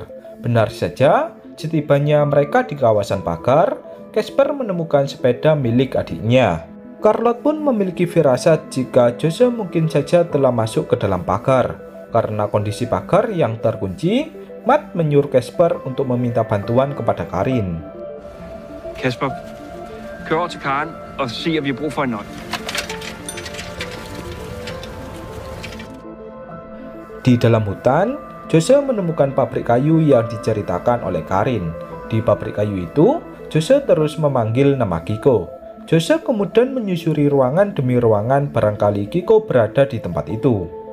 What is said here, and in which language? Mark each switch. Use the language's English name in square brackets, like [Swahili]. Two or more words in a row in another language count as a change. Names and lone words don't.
[Indonesian] Benar saja, setibanya mereka di kawasan pagar, Casper menemukan sepeda milik adiknya. Charlotte pun memiliki firasat jika Jose mungkin saja telah masuk ke dalam pagar. Karena kondisi pagar yang terkunci, Matt menyuruh Casper untuk meminta bantuan kepada Karin. [Danish] Kasper, kør over til Karen og se, om vi har brug for en nøgle. [Indonesian] Di dalam hutan, Jose menemukan pabrik kayu yang diceritakan oleh Karin. Di pabrik kayu itu, Jose terus memanggil nama Kiko. Jose kemudian menyusuri ruangan demi ruangan, barangkali Kiko berada di tempat itu.